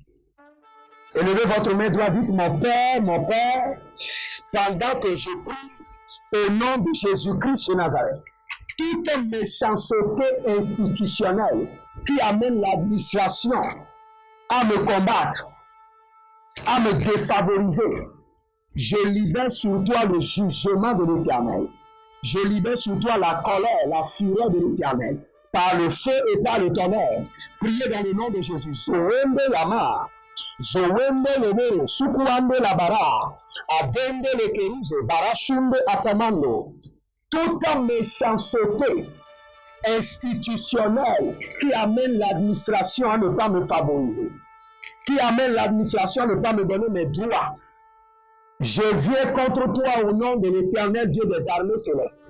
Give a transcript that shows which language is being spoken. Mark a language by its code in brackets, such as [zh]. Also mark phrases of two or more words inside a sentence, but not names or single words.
[fr] Élevez votre main droite, dites mon Père, pendant que je prie au nom de Jésus-Christ de Nazareth, toute méchanceté institutionnelle qui amène l'administration à me combattre, à me défavoriser, je libère sur toi le jugement de l'Éternel. Je libère sur toi la colère, la fureur de l'Éternel, par le feu et par le tonnerre. Priez dans le nom de Jésus. Zoembe Yama, Zoembe Lomero, Sukuande Labara, Adende Lekeruze, Barashumbe Atamando. Toute méchanceté institutionnelle qui amène l'administration à ne pas me favoriser, qui amène l'administration à ne pas me donner mes droits. Je viens contre toi au nom de l'Éternel Dieu des armées célestes.